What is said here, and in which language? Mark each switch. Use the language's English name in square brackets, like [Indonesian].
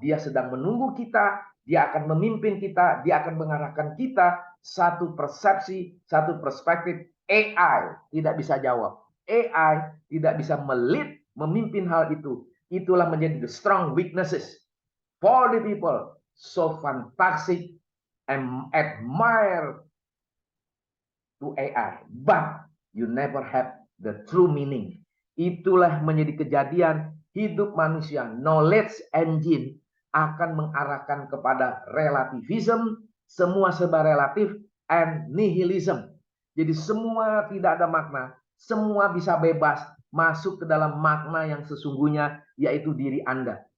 [Indonesian] Dia sedang menunggu kita, dia akan memimpin kita, dia akan mengarahkan kita satu persepsi, satu perspektif. AI tidak bisa jawab. AI tidak bisa melit, memimpin hal itu. [English] Itulah menjadi the strong weaknesses for the people. So fantastic and admire to AI, but you never have the true meaning. [Indonesian] Itulah menjadi kejadian hidup manusia. Knowledge engine akan mengarahkan kepada relativism, semua serba relatif, and nihilism. Jadi semua tidak ada makna, semua bisa bebas masuk ke dalam makna yang sesungguhnya, yaitu diri Anda.